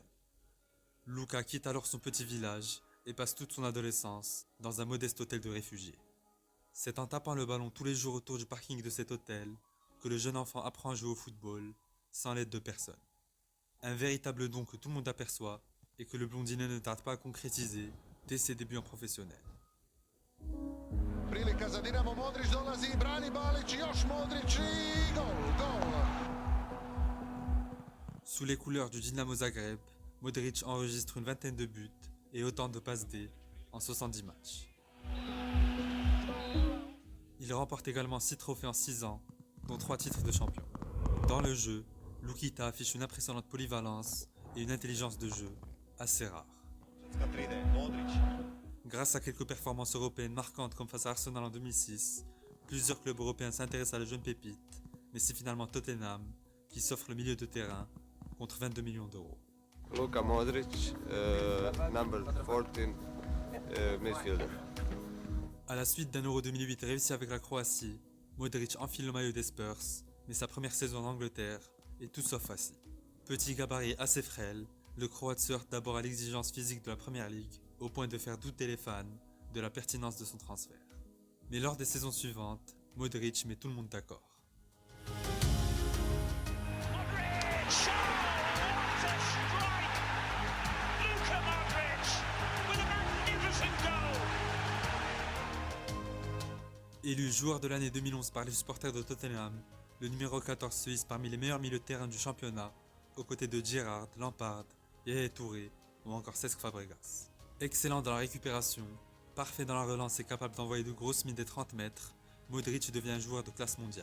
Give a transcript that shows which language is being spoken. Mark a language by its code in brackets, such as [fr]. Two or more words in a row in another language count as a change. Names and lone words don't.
[fr] Luka quitte alors son petit village et passe toute son adolescence dans un modeste hôtel de réfugiés. C'est en tapant le ballon tous les jours autour du parking de cet hôtel que le jeune enfant apprend à jouer au football sans l'aide de personne. Un véritable don que tout le monde aperçoit et que le blondinet ne tarde pas à concrétiser dès ses débuts en professionnel. [hr] Prilika za Dinamo, Modrić dolazi, brani Balić, još Modrić i gol. [fr] Sous les couleurs du Dinamo Zagreb, Modric enregistre une vingtaine de buts et autant de passes D en 70 matchs. Il remporte également 6 trophées en 6 ans, dont 3 titres de champion. Dans le jeu, Lukita affiche une impressionnante polyvalence et une intelligence de jeu assez rare. Grâce à quelques performances européennes marquantes comme face à Arsenal en 2006, plusieurs clubs européens s'intéressent à la jeune pépite, mais c'est finalement Tottenham qui s'offre le milieu de terrain contre 22 millions d'euros. [en] Luka Modric, number 14, midfielder. [fr] À la suite d'un Euro 2008 réussi avec la Croatie, Modric enfile le maillot des Spurs, mais sa première saison en Angleterre est tout sauf facile. Petit gabarit assez frêle, le Croate se heurte d'abord à l'exigence physique de la Première Ligue, au point de faire douter les fans de la pertinence de son transfert. Mais lors des saisons suivantes, Modric met tout le monde d'accord. [en] Modric! Oh, what a strike! Luka Modric with a magnificent goal! [fr] Élu joueur de l'année 2011 par les supporters de Tottenham, le numéro 14 se hisse parmi les meilleurs milieux de terrain du championnat, aux côtés de Gerrard, Lampard, Yaya Touré ou encore Cesc Fabregas. Excellent dans la récupération, parfait dans la relance et capable d'envoyer de grosses mines des 30 mètres, Modric devient un joueur de classe mondiale.